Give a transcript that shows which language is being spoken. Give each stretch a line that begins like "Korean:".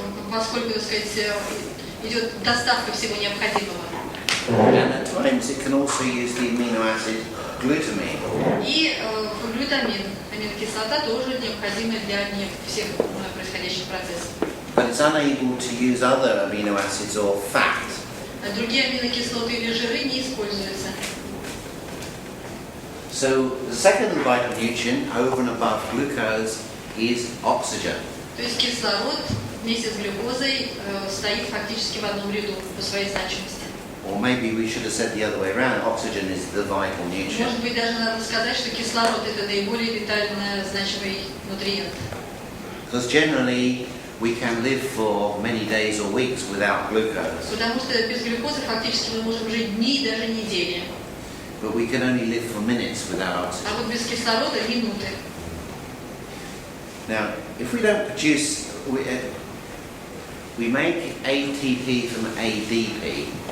Russian: Поскольку, так сказать, идет доставка всего необходимого.
English: And at times it can also use the amino acid glutamine.
Russian: И глютамин, аминокислота, тоже необходимая для всех происходящих процессов.
English: But it's unable to use other amino acids or fat.
Russian: Другие аминокислоты или жиры не используются.
English: So the second vital nutrient over and above glucose is oxygen.
Russian: То есть кислород вместе с глюкозой стоит фактически в одном ряду по своей значимости.
English: Or maybe we should have said the other way around, oxygen is the vital nutrient.
Russian: Может быть, даже надо сказать, что кислород это наиболее витально значимый нутриент.
English: Because generally we can live for many days or weeks without glucose.
Russian: Потому что без глюкозы фактически мы можем жить дни и даже недели.
English: But we can only live for minutes without oxygen.
Russian: А вот без кислорода минуты.
English: Now, if we don't produce, we make ATP from ADP.